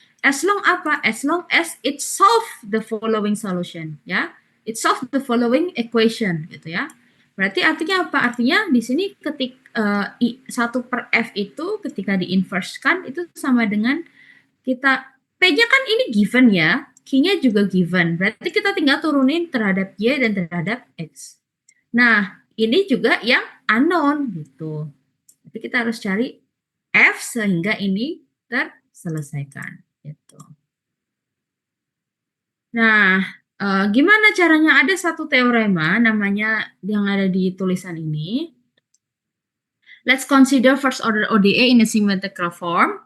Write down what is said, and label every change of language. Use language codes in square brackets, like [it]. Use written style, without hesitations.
[en] As long as it solve the following solution, ya. It solve the following equation, [id] gitu ya. Berarti artinya apa? Artinya di sini ketika 1 per F itu ketika di-inverse-kan itu sama dengan kita P-nya kan ini given ya, Q-nya juga given. Berarti kita tinggal turunin terhadap Y dan terhadap X. Nah, ini juga yang unknown gitu. Tapi kita harus cari F sehingga ini terselesaikan gitu. Nah, gimana caranya? Ada satu teorema namanya yang ada di tulisan ini. [en] Let's consider first order ODE in a symmetrical form.